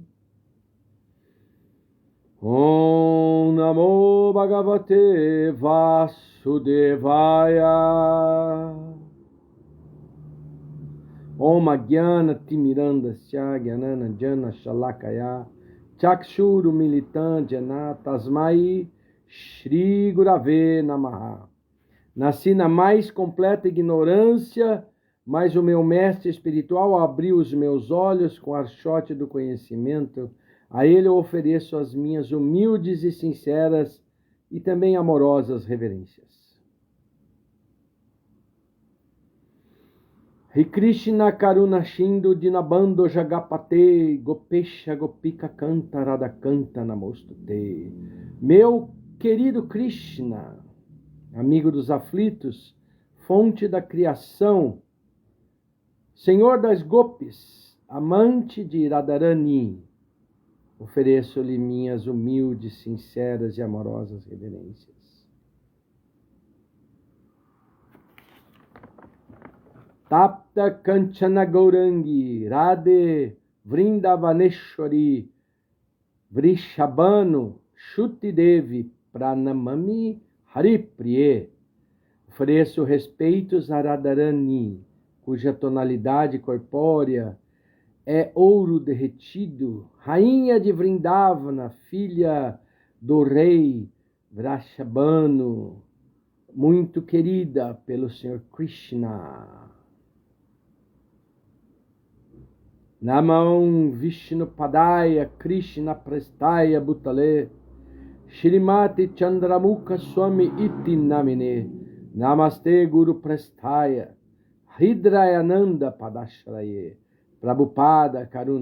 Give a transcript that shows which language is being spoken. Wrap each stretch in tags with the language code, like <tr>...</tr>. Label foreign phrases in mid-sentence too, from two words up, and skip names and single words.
<sa>ॐ नमो भगवते वासुदेवाय. ॐ अज्ञान तिमिरान्धस्य ज्ञान अञ्जन शलाकया चक्षुर् उन्मीलितं येन तस्मै श्री गुरवे नमः.</sa> <pt>Nasci na mais completa ignorância, mas o meu mestre espiritual abriu os meus olhos com o archote do conhecimento. A ele eu ofereço as minhas humildes e sinceras e também amorosas reverências.</pt> <sa>हे कृष्ण करुणा सिन्धो दीनबन्धो जगत्पते गोपेश गोपिका कान्त राधा कान्त नमोऽस्तुते.</sa> <pt>Meu querido Krishna, amigo dos aflitos, fonte da criação, Senhor das Gopis, amante de Radharani, ofereço-lhe minhas humildes, sinceras e amorosas reverências.</pt> <sa>तप्त काञ्चन गौराङ्गि राधे वृन्दावनेश्वरि वृषभानु सुते देवि प्रणमामि हरिप्रिये.</sa> <pt>Ofereço respeitos a Radharani, cuja tonalidade corpórea é ouro derretido, rainha de Vrindavana, filha do rei Vrishabhanu, muito querida pelo Senhor Krishna.</pt> <sa>नमो विष्णु पादाय कृष्ण प्रेष्ठाय भूतले श्रीमते चन्द्रमुख स्वामिन् इति नामिने नमस्ते गुरु प्रेष्ठाय हृदयानन्द पादाश्रये प्रभुपाद करुणा</sa>